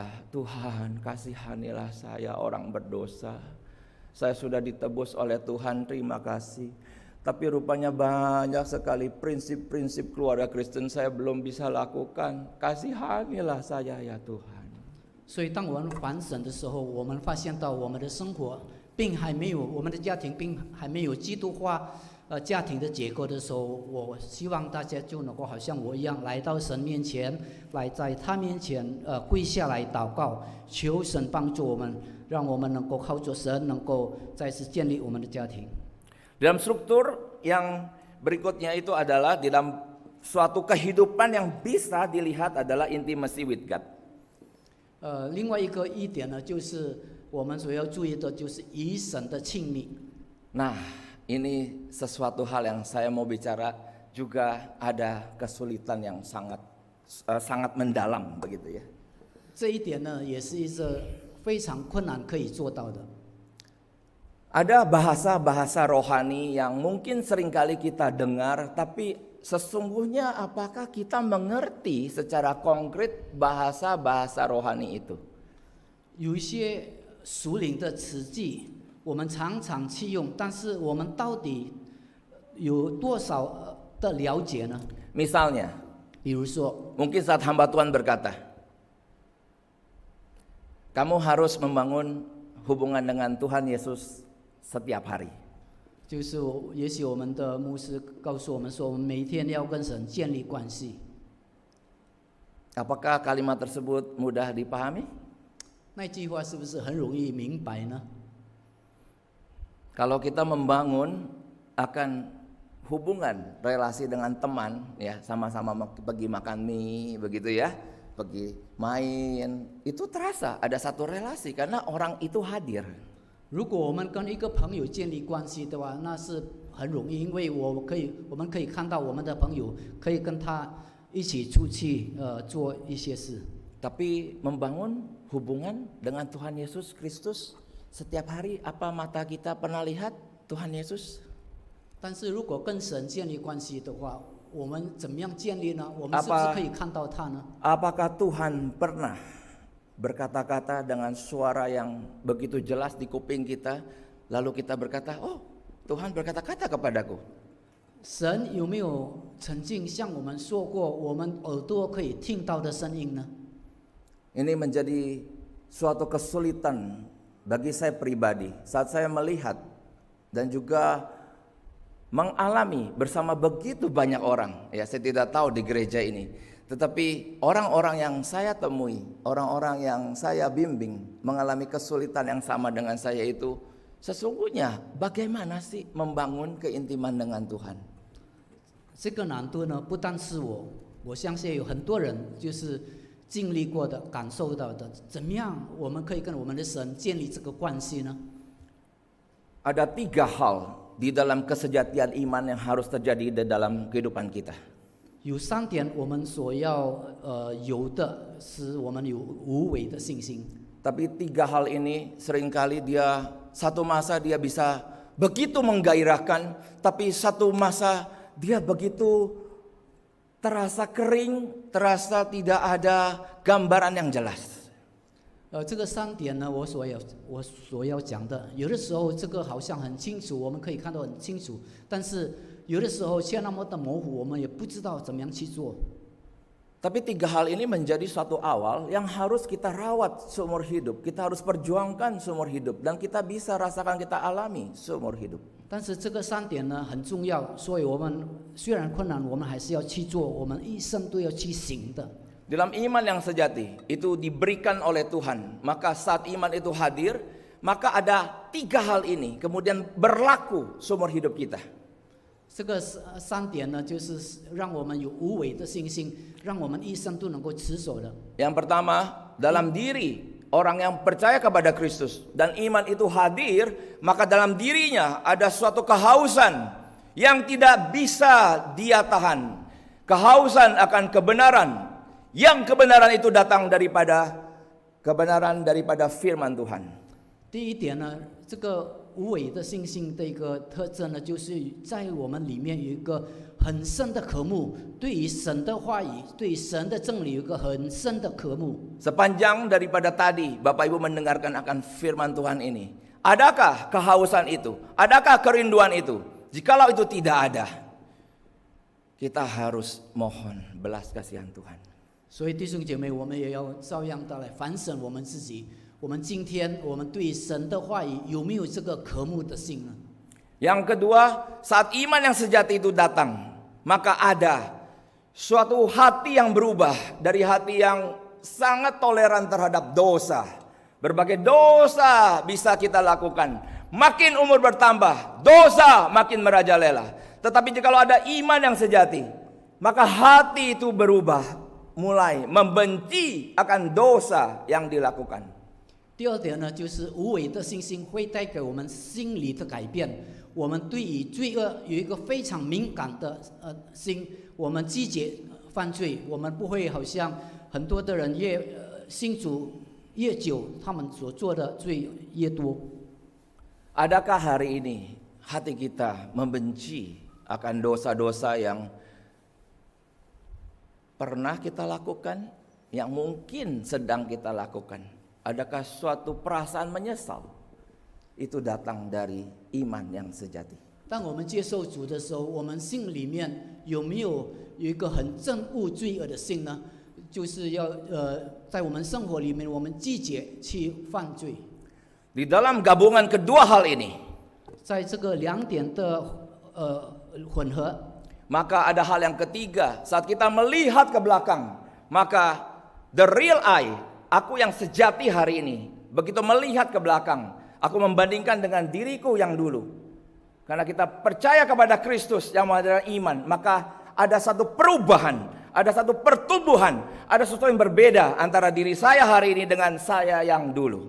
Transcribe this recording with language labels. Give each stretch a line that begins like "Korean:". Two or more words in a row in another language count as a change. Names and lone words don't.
Indonesian: Tuhan, kasihanilah saya orang berdosa. Saya sudah ditebus oleh Tuhan, terima kasih. Tapi rupanya banyak sekali prinsip-prinsip keluarga Kristen saya belum bisa lakukan. Kasihanilah saya ya Tuhan.
Chinese: 所以，当我们反省的时候，我们发现到我们的生活并还没有，我们的家庭并还没有基督化家庭的结构的时候，我希望大家就能够好像我一样来到神面前，来在他面前跪下来祷告，求神帮助我们，让我们能够靠着神能够再次建立我们的家庭。
Indonesian: Dalam struktur yang berikutnya itu adalah di dalam suatu kehidupan yang bisa dilihat adalah
English: intimacy with God.
Chinese: 另外一个一点呢，就是我们所要注意的，就是与神的亲密。
Indonesian: Nah, ini sesuatu hal yang saya mau bicara, juga ada kesulitan yang sangat mendalam begitu ya.
Chinese: 这一点呢，也是一个非常困难可以做到的。
Indonesian: Ada bahasa-bahasa rohani yang mungkin seringkali kita dengar, tapi sesungguhnya apakah kita mengerti secara konkret bahasa-bahasa rohani itu?
Chinese: 有一些属灵的词句，我们常常去用，但是我们到底有多少的了解呢？
Indonesian: Misalnya,
Chinese: 比如说，
Indonesian: mungkin saat hamba Tuhan berkata, kamu harus membangun hubungan dengan Tuhan Yesus setiap hari.
Chinese: 就是也许我们的牧师告诉我们说，我们每天要跟神建立关系。
Indonesian: Apakah kalimat tersebut mudah dipahami?
Chinese: 那句话是不是很容易明白呢？
Indonesian: Kalau kita membangun akan hubungan relasi dengan teman, ya sama-sama pergi makan mie, begitu ya, pergi main, itu terasa ada satu relasi karena orang itu hadir.
Chinese: 如果我们跟一个朋友建立关系的话，那是很容易，因为我们可以看到我们的朋友，可以跟他一起出去做一些事。
Indonesian: Tapi membangun hubungan dengan Tuhan Yesus Kristus setiap hari, apa mata kita pernah lihat Tuhan Yesus?
Chinese: 但是如果跟神建立关系的话，我们怎么样建立呢？我们是不是可以看到他呢？
Indonesian: Apakah Tuhan pernah berkata-kata dengan suara yang begitu jelas di kuping kita, lalu kita berkata, oh Tuhan berkata-kata kepadaku.
Chinese: 神有没有曾经向我们说过我们耳朵可以听到的声音呢？
Indonesian: Ini menjadi suatu kesulitan bagi saya pribadi saat saya melihat dan juga mengalami bersama begitu banyak orang. Ya, saya tidak tahu di gereja ini, tetapi orang-orang yang saya temui, orang-orang yang saya bimbing mengalami kesulitan yang sama dengan saya itu. Sesungguhnya bagaimana sih membangun keintiman dengan Tuhan?
Chinese: 这个难度呢，不单是我相信有很多人就是经历过的、感受到的。怎么样，我们可以跟我们的神建立这个关系呢？
Indonesian: Ada 3 hal di dalam kesejatian iman yang harus terjadi di dalam kehidupan kita.
Chinese: 有3点我们所要有的，是我们有无伪的信心。
Indonesian: Tapi 3 hal ini seringkali satu masa dia bisa begitu menggairahkan, tapi satu masa dia begitu terasa kering, terasa tidak ada gambaran yang jelas.
Chinese: 这个3点呢，我所要讲的，有的时候这个好像很清楚，我们可以看到很清楚，但是有的时候却那么的模糊，我们也不知道怎么样去做。
Indonesian: Tapi 3 hal ini menjadi suatu awal yang harus kita rawat seumur hidup. Kita harus perjuangkan seumur hidup. Dan kita bisa rasakan, kita alami seumur hidup.
Chinese: 但是这个3点呢很重要，所以我们虽然困难，我们还是要去做，我们一生都要去行的。
Indonesian: Dalam iman yang sejati, itu diberikan oleh Tuhan. Maka saat iman itu hadir, maka ada 3 hal ini kemudian berlaku seumur hidup kita.
Chinese: 这个3点呢，就是让我们有无伪的信心，让我们一生都能够持守的。
Indonesian: Yang pertama, dalam diri orang yang percaya kepada Kristus dan iman itu hadir, maka dalam dirinya ada suatu kehausan yang tidak bisa dia tahan. Kehausan akan kebenaran, yang kebenaran itu datang daripada kebenaran daripada firman Tuhan.
Chinese: 第一点呢，这个无伪的信心的一个特征呢，就是在我们里面有一个很深的渴慕，对于神的话语，对于神的真理有一个很深的渴慕。
Indonesian: Sepanjang daripada tadi Bapak Ibu mendengarkan akan firman Tuhan ini, adakah kehausan itu? Adakah kerinduan itu? Jikalau itu tidak ada, kita harus mohon belas kasihan Tuhan.
Chinese: 所以弟兄姐妹，我们也要照样的来反省我们自己。我们今天，我们对神的话语有没有这个渴慕的心呢？
Indonesian: Yang kedua, saat iman yang sejati itu datang, maka ada suatu hati yang berubah dari hati yang sangat toleran terhadap dosa. Berbagai dosa bisa kita lakukan. Makin umur bertambah, dosa makin merajalela. Tetapi jikalau ada iman yang sejati, maka hati itu berubah, mulai membenci akan dosa yang dilakukan.
Chinese: 第二点呢，就是无伪的信心会带给我们心理的改变。我们对于罪恶有一个非常敏感的心，我们拒绝犯罪，我们不会好像很多的人信主越久，他们所做的罪越多。
Indonesian: Adakah hari ini hati kita membenci akan dosa-dosa yang pernah kita lakukan, yang mungkin sedang kita lakukan? Adakah suatu perasaan menyesal? Itu datang dari iman yang sejati.
Chinese: 当我们接受主的时候，我们心里面有没有一个很憎恶罪恶的心呢？就是要在我们生活里面，我们拒绝去犯罪。
Indonesian: Di dalam gabungan kedua hal ini,
Chinese: 在这个2点的混合，
Indonesian: maka ada hal yang ketiga. Saat kita melihat ke belakang, maka
English: the real I,
Indonesian: aku yang sejati hari ini, begitu melihat ke belakang, aku membandingkan dengan diriku yang dulu. Karena kita percaya kepada Kristus yang mengadakan iman, maka ada satu perubahan, ada satu pertumbuhan, ada sesuatu yang berbeda antara diri saya hari ini dengan saya yang dulu.